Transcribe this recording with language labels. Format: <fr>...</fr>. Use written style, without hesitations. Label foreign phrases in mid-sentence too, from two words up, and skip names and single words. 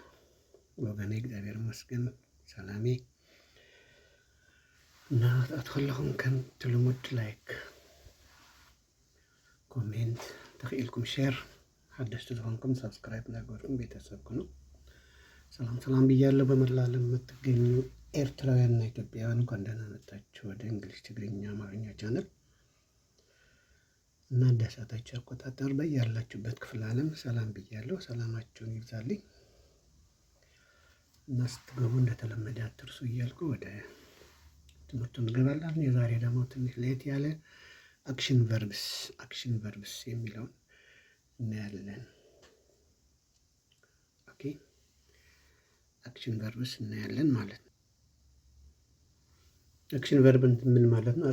<ti>ወገነይ እግዚኣብሔር ይመስገን ሰላም እየ። እና ክትኣቱ ከለኹም ከምቲ ልሙድ</ti> <en>like comment</en> <ti>ተኽኢልኩም ሼር ሓደሽቲ ዝኾንኩም ሰብስክራይብ እንዳገበርኩም ቤተሰብ ኩኑ</ti> <am>ሰላም ሰላም ብያለሁ። በመላ ዓለም የምትገኙ ኤርትራውያንና ኢትዮጵያውያን እንኳን ደህና መጣችሁ ወደ እንግሊዝ፣ ትግርኛ፣ አማርኛ ቻነል እና እንደ ሰዓታችሁ አቆጣጠር በያላችሁበት ክፍለ ዓለም ሰላም ብያለሁ። ሰላማችሁን ይብዛልኝ እና ስትገቡ እንደተለመደ አትርሱ እያልኩ ወደ ትምህርቱ እንገባለን። የዛሬ ደግሞ ትንሽ ለየት ያለ</am> <en>action verbs</en> <am>የሚለውን እናያለን።</am> <en>okay action verbs</en> <am>እናያለን ማለት ነው።</am> <en>action verb</en> <am>ምን ማለት ነው?</am>